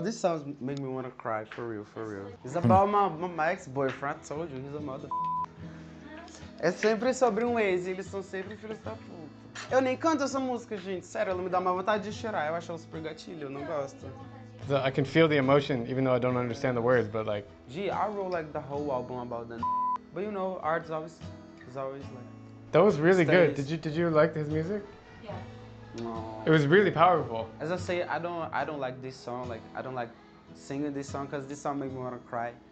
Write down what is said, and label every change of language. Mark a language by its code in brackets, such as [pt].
[en] This song make me want to cry, for real, for real. It's about my ex-boyfriend. I told you, he's a mother. [pt] É sempre sobre um ex, e eles são sempre filhos da puta. Eu nem canto essa música, gente. Sério, ela me dá uma vontade de chorar. Eu acho ela super gatilho, eu não gosto. [en] So I can feel the emotion, even though I don't understand the words, but like... Gee, I wrote like the whole album about that. But you know, art is always like... That was really good. Stays. Did you like his music? Yeah. No. It was really powerful. As I say, I don't like this song. Like, I don't like singing this song because this song makes me want to cry.